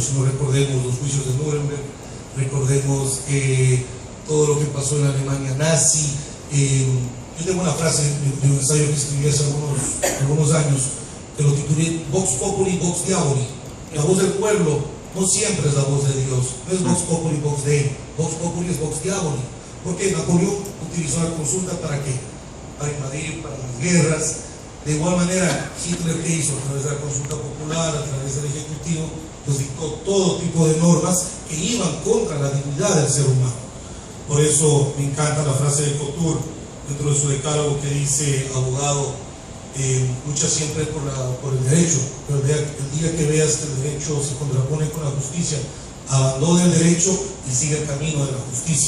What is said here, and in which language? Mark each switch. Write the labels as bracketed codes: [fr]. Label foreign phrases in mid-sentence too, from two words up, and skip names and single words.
[es] Si no, recordemos los juicios de Nuremberg, recordemos todo lo que pasó en la Alemania nazi. Yo tengo una frase de un ensayo que escribí hace algunos años, que lo titulé Vox Populi, Vox Diaboli. La voz del pueblo no siempre es la voz de Dios, no es [la] Vox Populi, Vox Dei. Vox Populi es Vox Diaboli. [es] Porque Napoleón utilizó la consulta ¿para qué? Para invadir, para las guerras. De igual manera, Hitler, ¿qué hizo? A través de la consulta popular, a través del Ejecutivo, pues dictó todo tipo de normas que iban contra la dignidad del ser humano. Por eso me encanta la frase de Couture dentro de su decálogo que dice: abogado, lucha siempre por el derecho, pero el día que veas que el derecho se contrapone con la justicia, abandona el derecho y sigue el camino de la justicia.